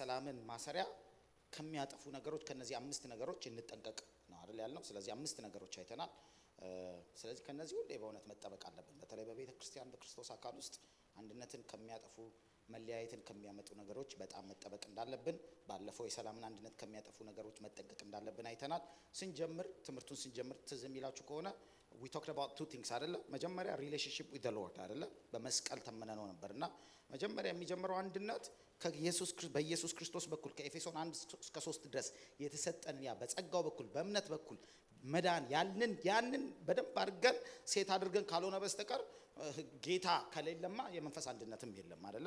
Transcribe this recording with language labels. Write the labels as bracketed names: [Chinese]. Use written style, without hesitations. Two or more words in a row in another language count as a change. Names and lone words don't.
[Amharic] የሰላምን ማሰሪያ ከሚያጠፉ ነገሮች ከነዚህ አምስት ነገሮች እንጠንቀቅ ነው አይደል ያልነው። ስለዚህ አምስት ነገሮች አይተናል። ስለዚህ ከነዚህ ሁሉ በእውነት መጠበቅ አለብን። በተለይ በቤተ ክርስቲያን በክርስቶስ አካል ውስጥ አንድነትን ከሚያጠፉ መለያየትን ከሚያመጡ ነገሮች በጣም መጠበቅ እንዳለብን፣ ባለፈው የሰላምን አንድነት ከሚያጠፉ ነገሮች መጠንቀቅ እንዳለብን አይተናል። ትምህርቱን ስንጀምር ትዝ የሚላችሁ ከሆነ [English] we talked about two things [Amharic] አይደለ? መጀመሪያ [English] relationship with the Lord [Amharic] አይደለ? በመስቀል ተመነነው ነበርና መጀመሪያ የሚጀምረው አንድነት በኢየሱስ ክርስቶስ በኩል ከኤፌሶን 1 እስከ 3 ድረስ የተሰጠን ያ በጸጋው በኩል በእምነት በኩል መዳን ያንን በደንብ አድርገን ሴት አድርገን ካልሆነ በስተቀር ጌታ ከሌለማ የመንፈስ አንድነትም የለም አይደለ?